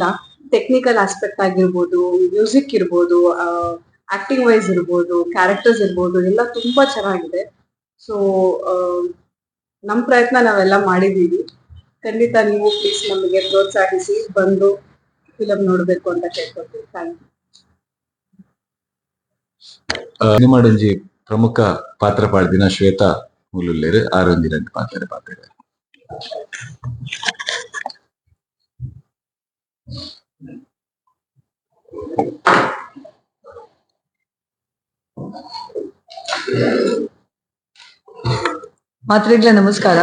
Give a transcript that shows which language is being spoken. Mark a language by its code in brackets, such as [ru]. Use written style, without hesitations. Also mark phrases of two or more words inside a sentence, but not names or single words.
[en] technical aspect [kn] ಆಗಿರ್ಬೋದು, ಮ್ಯೂಸಿಕ್ ಇರ್ಬೋದು, [en] acting wise [kn] ಇರ್ಬೋದು, ಕ್ಯಾರೆಕ್ಟರ್ಸ್ ಇರ್ಬೋದು, ಎಲ್ಲ ತುಂಬಾ ಚೆನ್ನಾಗಿದೆ. ಸೊ ನಮ್ ಪ್ರಯತ್ನ ನಾವೆಲ್ಲ ಮಾಡಿದೀವಿ. ಖಂಡಿತ ನೀವು ಪ್ಲೀಸ್ ನಮಗೆ ಪ್ರೋತ್ಸಾಹಿಸಿ ಬಂದು ಫಿಲಂ ನೋಡ್ಬೇಕು ಅಂತ ಕೇಳ್ಕೊಳ್ತೀವಿ. ಥ್ಯಾಂಕ್ [tcy] ಯು. ಸಿನಿಮಾಡೊಂಜಿ ಪ್ರಮುಖ ಪಾತ್ರ ಪಾಡ್ದಿನ ಶ್ವೇತಾ ಮೂಲುಲ್ಲೇರು ಆರೊಂದಿನ ಪಾತ್ರ ಮಾತ್ರೆಗ್ಲ ನಮಸ್ಕಾರ.